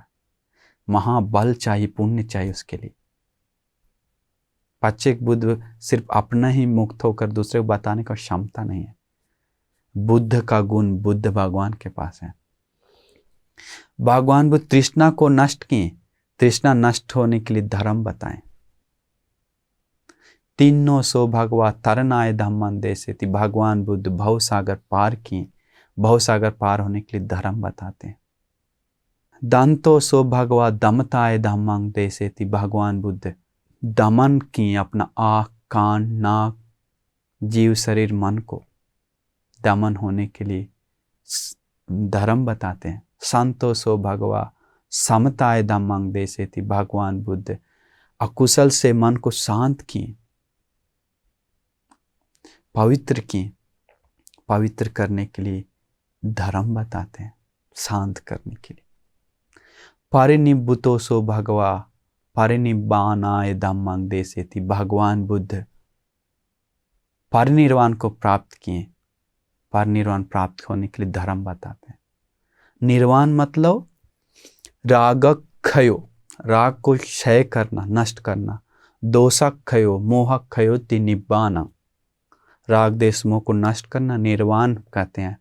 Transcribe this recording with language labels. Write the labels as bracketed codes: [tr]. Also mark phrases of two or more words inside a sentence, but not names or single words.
[hi] महाबल चाहिए, पुण्य चाहिए उसके लिए। पाच्चेक बुद्ध सिर्फ अपना ही मुक्त होकर दूसरे को बताने का क्षमता नहीं है। बुद्ध का गुण बुद्ध भगवान के पास है। भगवान बुद्ध तृष्णा को नष्ट किए, तृष्णा नष्ट होने के लिए धर्म बताएं। [pi] तीनों सो भगवा तरनाय धम्मं देसेति। [hi] भगवान बुद्ध भवसागर पार किए, भवसागर पार होने के लिए धर्म बताते हैं। [pi] दंतो सो भगवा दमताय धम्मं देसेति। [hi] भगवान बुद्ध दमन किए, अपना आँख कान, नाक, जीव, शरीर, मन को दमन होने के लिए धर्म बताते हैं। [pi] संतोषो भगवा समताय धम्मं देसेति। [hi] भगवान बुद्ध अकुशल से मन को शांत किए, पवित्र किए। पवित्र करने के लिए धर्म बताते हैं, शांत करने के लिए। [pi] परिनिब्बुतोसो भगवा परिनिब्बानाय धम्मं देसेति। [hi] भगवान बुद्ध परिनिर्वाण को प्राप्त किए। परिनिर्वाण प्राप्त होने के लिए धर्म बताते हैं। निर्वाण मतलब रागक्षयो, राग को क्षय करना, नष्ट करना। [pi] दोषक्षयो मोहक्षयो निब्बाना, [hi] राग देश मोह को नष्ट करना निर्वाण कहते हैं।